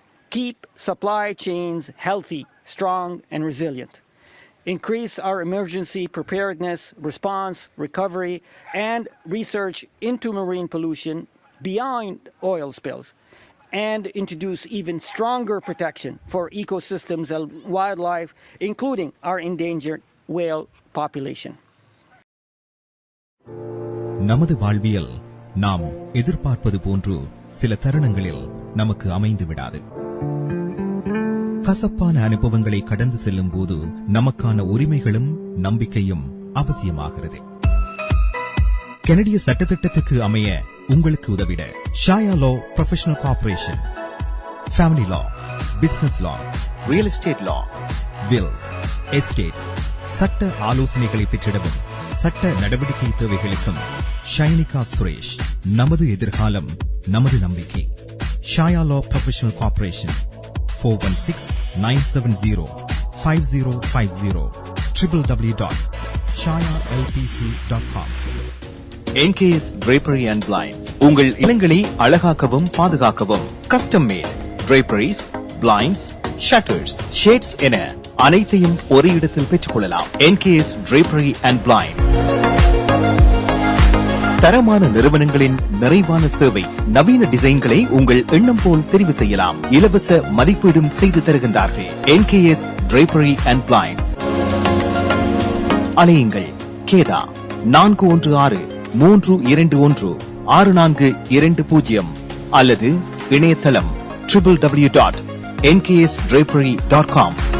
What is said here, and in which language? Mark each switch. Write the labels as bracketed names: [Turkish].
[English] keep supply chains healthy, strong, and resilient, increase our emergency preparedness, response, recovery, and research into marine pollution beyond oil spills, and introduce even stronger protection for ecosystems and wildlife, including our endangered whale population. [Tamil] நமது வாழ்வியல் நாம் எதிர்பார்ப்பது போன்று சில தருணங்களில் நமக்கு அமைந்து விடாது. கசப்பான அனுபவங்களை கடந்து செல்லும் போது நமக்கான உரிமைகளும் நம்பிக்கையும் அவசியமாகிறது. கனடிய சட்டத்திட்டத்துக்கு அமைய உங்களுக்கு உதவிட ஷாயா லா ப்ரொஃபஷனல் கார்ப்பரேஷன், ஃபேமிலி லா, பிசினஸ் லா, ரியல் எஸ்டேட் லா, வில்ஸ், எஸ்டேட்ஸ், சட்ட ஆலோசனைகளை பெற்றிடவும் சட்ட நடவடிக்கை தேவைகளுக்கும் ஷைனிகா சுரேஷ். நமது எதிர்காலம் நமது நம்பிக்கை. ஷாயா லா professional corporation 416-970-5050 www.shayalpc.com. NKS Drapery and Blinds உங்கள் இல்லங்களை அழகாக்கவும் பாதுகாக்கவும் custom mat draperies, blinds, shutters, shades என அனைத்தையும் ஒரே இடத்தில் பெற்றுக்கொள்ளலாம். NKS Drapery and Blinds. தரமான நிறுவனங்களின் நிறைவான சேவை, நவீன டிசைன்களை உங்கள் எண்ணம் போல் தெரிவு செய்யலாம். இலவச மதிப்பீடும் செய்து தருகின்றார்கள். NKS Drapery and Blinds. அலையுங்கள் கேதா 416-321-6420 அல்லது இணையதளம் www.nksdrapery.com.